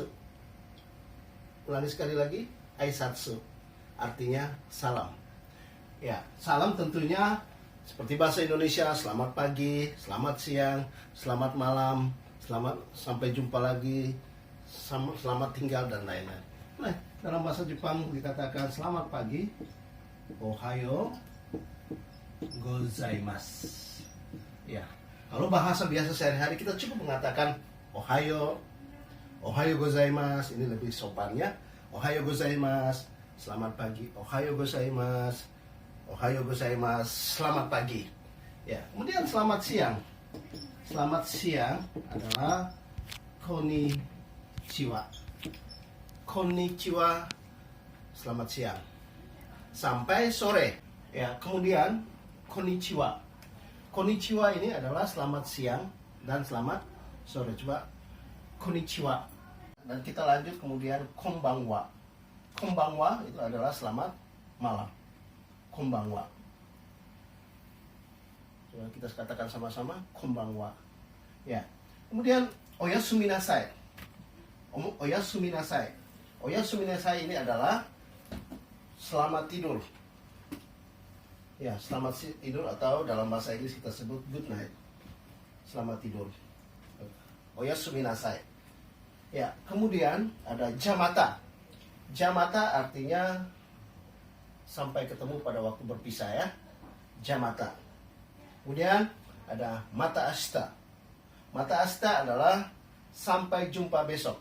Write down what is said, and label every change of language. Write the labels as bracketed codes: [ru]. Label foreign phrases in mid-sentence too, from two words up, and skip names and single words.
[id] Ulangi sekali lagi, aisatsu artinya salam. Ya, salam tentunya seperti bahasa Indonesia, selamat pagi, selamat siang, selamat malam, selamat sampai jumpa lagi, selamat tinggal dan lain-lain. Nah, dalam bahasa Jepang dikatakan selamat pagi, [ja] おはようございます. [id] Ya, kalau bahasa biasa sehari-hari kita cukup mengatakan [ja] おはようございます, [id] ini lebih sopannya. [ja] おはようございます, [id] selamat pagi. [ja] おはようございます、おはようございます, [id] selamat pagi. Ya, kemudian selamat siang. Selamat siang adalah konnichiwa. Konnichiwa, selamat siang. Sampai sore. Ya, kemudian konnichiwa. Konnichiwa ini adalah selamat siang dan selamat sore. Coba konnichiwa. Dan kita lanjut kemudian konbanwa. Konbanwa itu adalah selamat malam. Konbanwa. Coba kita katakan sama-sama konbanwa. Ya. Kemudian [ja] おやすみなさい. おやすみなさい. おやすみなさい [id] ini adalah selamat tidur. Ya, selamat tidur atau dalam bahasa Inggris kita sebut [en] good night. [id] Selamat tidur. [ja] おやすみなさい. [id] Ya, kemudian ada jamata. Jamata artinya sampai ketemu pada waktu berpisah ya. Jamata. Kemudian ada [ja] またあした. またあした [id] adalah sampai jumpa besok.